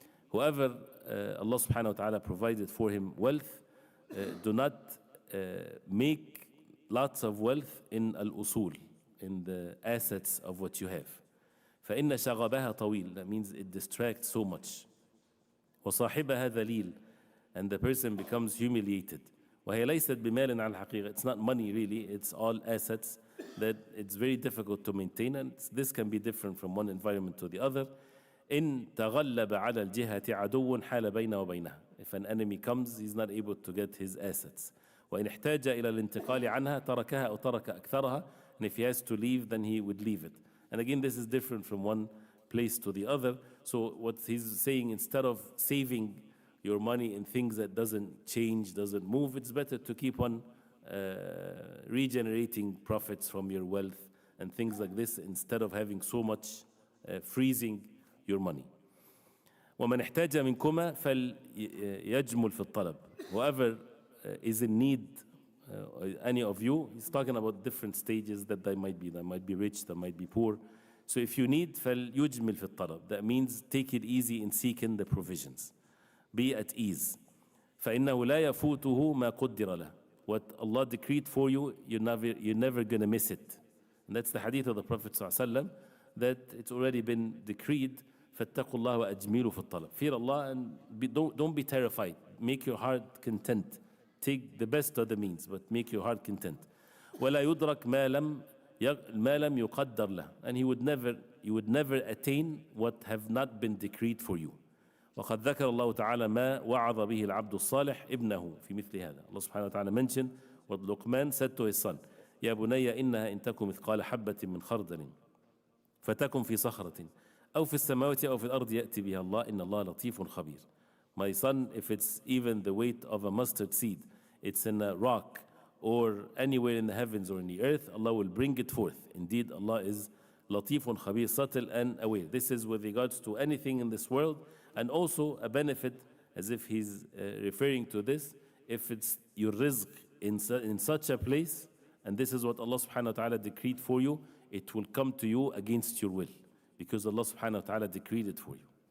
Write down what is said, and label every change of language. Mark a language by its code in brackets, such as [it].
[en] Whoever Allah subhanahu wa ta'ala provided for him wealth, do not make lots of wealth in al-usul, in the assets of what you have. [ar] فإن شغبها طويل, [en] that means it distracts so much. [ar] وصاحبها ذليل, [en] and the person becomes humiliated. [ar] وهي ليست بمال على الحقيقة. [en] It's not money really, it's all assets that it's very difficult to maintain, and this can be different from one environment to the other. [ar] إن تغلب على الجهة عدو حال بينه وبينها. [en] If an enemy comes, he's not able to get his assets. [ar] وإن احتاج إلى الانتقال عنها تركها أو ترك أكثرها. [en] And if he has to leave, then he would leave it. And again, this is different from one place to the other. So what he's saying, instead of saving your money in things that doesn't change, doesn't move, it's better to keep on regenerating profits from your wealth and things like this, instead of having so much freezing your money. [ar] ومن احتاج منكما فليجمل في الطلب. [en] Whoever is in need, any of you, he's talking about different stages that they might be. They might be rich, they might be poor. So if you need, [ar] فليجمل في الطلب. [en] That means take it easy in seeking the provisions. Be at ease. [ar] فإنه لا يفوته ما قدر له. [en] What Allah decreed for you, you're never going to miss it. And that's the hadith of the Prophet ﷺ, that it's already been decreed. [ar] فاتقوا الله وأجملوا في الطلب. [en] Fear Allah and don't be terrified. Make your heart content. Take the best of the means, but make your heart content. [ar] ولا يدرك ما لم يقدر له. [en] And you would never attain what have not been decreed for you. [ar] وقد ذكر الله تعالى ما وعظ به العبد الصالح ابنه في مثل هذا. [en] Allah subhanahu wa ta'ala mentioned what Luqman said to his son. [ar] يا بني إنها إن تكن مثقال حبة من خردل فتكن في صخرة أو في السماوات أو في الأرض يأتي بها الله إن الله لطيف خبير. [en] My son, if it's even the weight of a mustard seed, it's in a rock or anywhere in the heavens or in the earth, Allah will bring it forth. Indeed, Allah is latifun khabir, subtle and aware. This is with regards to anything in this world, and also a benefit, as if he's referring to this, if it's your rizq in such a place, and this is what Allah subhanahu wa ta'ala decreed for you, it will come to you against your will, because Allah subhanahu wa ta'ala decreed it for you.